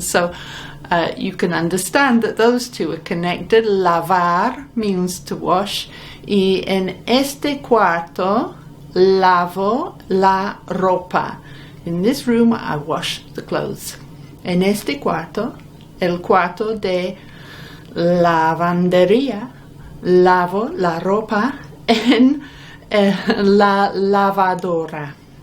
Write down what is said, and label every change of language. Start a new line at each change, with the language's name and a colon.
English: So you can understand that those two are connected. Lavar means to wash.
Spanish: Y en este cuarto lavo la ropa.
English: In this room I wash the clothes.
Spanish: En este cuarto, el cuarto de lavandería, lavo la ropa en la lavadora.